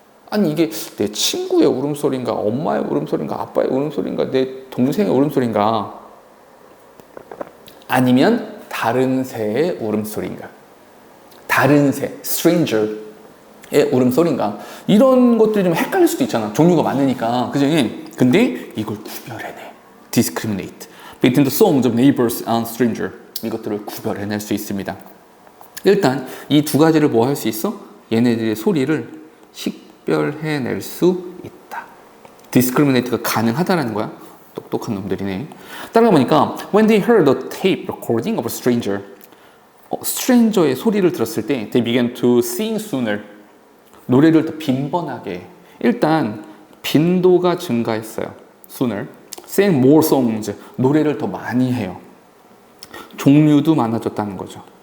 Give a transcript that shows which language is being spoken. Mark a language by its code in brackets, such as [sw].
[ko] 아니 이게 내 친구의 울음소리인가 엄마의 울음소리인가 아빠의 울음소리인가 내 동생의 울음소리인가 아니면 다른 새의 울음소리인가 다른 새, stranger의 울음소리인가 이런 것들이 좀 헷갈릴 수도 있잖아. 종류가 많으니까. 그죠? 근데 이걸 구별해내. [en] discriminate between the songs of neighbors and stranger [ko] 이것들을 구별해낼 수 있습니다. 일단 이 두 가지를 뭐 할 수 있어? 얘네들의 소리를 식별해낼 수 있다. discriminate가 가능하다라는 거야. 똑똑한 놈들이네. [en] 따라가 보니까 when they heard the tape recording of a stranger [ko] stranger의 소리를 들었을 때 [en] they began to sing sooner [ko] 노래를 더 빈번하게 일단 빈도가 증가했어요. [en] sooner sang more songs [ko] 노래를 더 많이 해요. 종류도 많아졌다는 거죠.